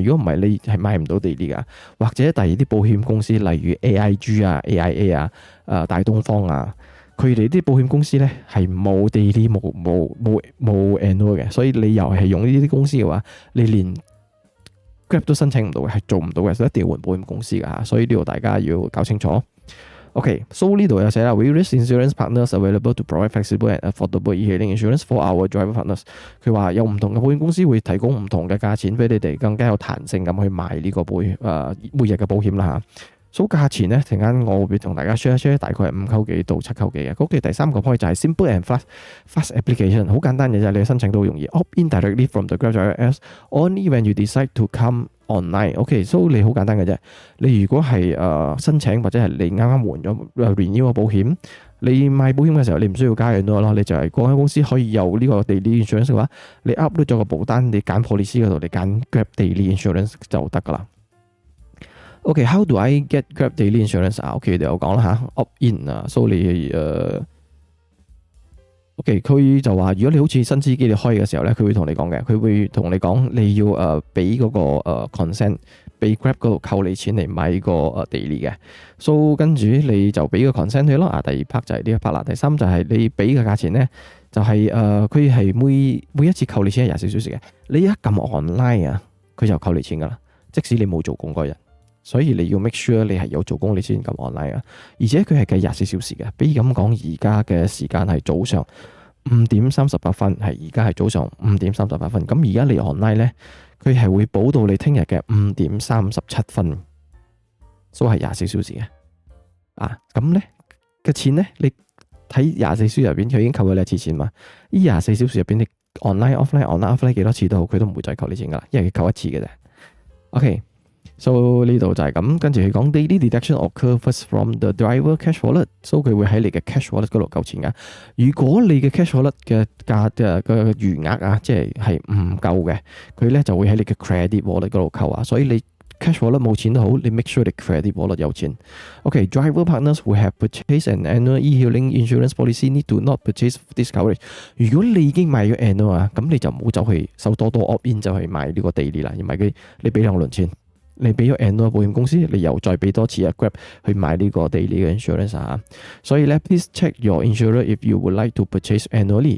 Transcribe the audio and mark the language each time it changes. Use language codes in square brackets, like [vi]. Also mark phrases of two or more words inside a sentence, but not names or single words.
[yue] 如果唔係，你係買唔到 daily 噶。或者第二啲保險公司，例如 AIG 啊、AIA 啊、大東方啊，佢哋啲保險公司咧係冇 daily 冇 annual 嘅。所以你又係用呢啲公司嘅話，你連Grab 都申請唔到嘅，係做唔到嘅，所以一定要換保險公司㗎。所以呢度大家要搞清楚。 [en] OK，so [yue] 呢度有寫啦 [en] ，various insurance partners available to provide flexible and affordable e-hailing insurance for our driver partners。 [yue] 佢話有唔同嘅保險公司會提供唔同嘅價錢俾你哋，更加有彈性咁去買呢個每日嘅保險啦嚇。所以價錢咧，陣間我會同大家 share， 大概係5扣幾到7扣幾嘅。OK，第3個 point 就係 [en] simple and fast application， [yue] 好簡單嘅啫，你申請都好容易。 [en] Opt in directly from the Grab driver apps only when you decide to come online。OK，so [yue] 你好簡單嘅啫。你如果係申請或者係你啱啱換咗renew個保險，你買保險嘅時候，你唔需要加人咯，你就係嗰間公司可以有呢個 [en] daily insurance [yue] 嘅話，你 upload 咗個保單，你揀 policy 嗰度，你揀 [en] Grab daily insurance [yue] 就得噶啦。 [en] OK，how do I get Grab daily insurance [yue] 啊？OK，你有講啦嚇 ， [en] opt in [yue] 啊，所以你 OK，佢就話如果你好似新司機你開嘅時候咧，佢會同你講嘅，佢會同你講你要俾嗰個consent，俾 Grab 嗰度扣你錢嚟買個daily 嘅。So 跟住你就俾個 consent 佢咯。第二 part 就係呢一 part 啦。第三就係你俾嘅價錢咧，就係佢係每一次扣你錢係24小時嘅。你一撳 online 啊，佢就扣你錢噶啦，即使你冇做工嗰日。所以你要 [en] make sure [yue] 你係有做工你先撳 online 啊，而且佢係計24小時嘅。比如咁講，而家嘅時間係早上5:38，係而家係早上5:38。咁而家你 online 咧，佢係會補到你聽日嘅5:37，所以係24小時嘅。咁咧嘅錢咧，你睇24小時入邊佢已經扣咗你一次錢嘛？呢24小時入邊你 [en] online offline [yue] 幾多次都好，佢都唔會再扣你錢噶啦，因為佢扣一次嘅啫。 [en] OK。So [yue] 呢度就係咁，跟住佢講 [en] daily deduction occur first from the driver cash wallet，so [yue] 佢會喺你嘅 [en] cash wallet [yue] 嗰度扣錢噶。如果你嘅 [en] cash wallet [yue] 嘅餘額啊，即係唔夠嘅，佢咧就會喺你嘅 [en] credit wallet [yue] 嗰度扣啊。所以你 cash wallet 冇錢都好，你 make sure 你 credit wallet 有錢。 [en] OK，driver partners who have purchased an annual e-hailing insurance policy need to not purchase this coverage。 [yue] 如果你已經買咗 annual 啊，咁你就唔好走去手多 [en] opt in [yue] 就去買呢個 daily 啦，而買佢你俾2輪錢。你俾咗 annual 保險公司，你又再俾多次Grab 去買呢個 daily 嘅 insurance 啊。所以咧 [en] ，please check your insurer if you would like to purchase annually.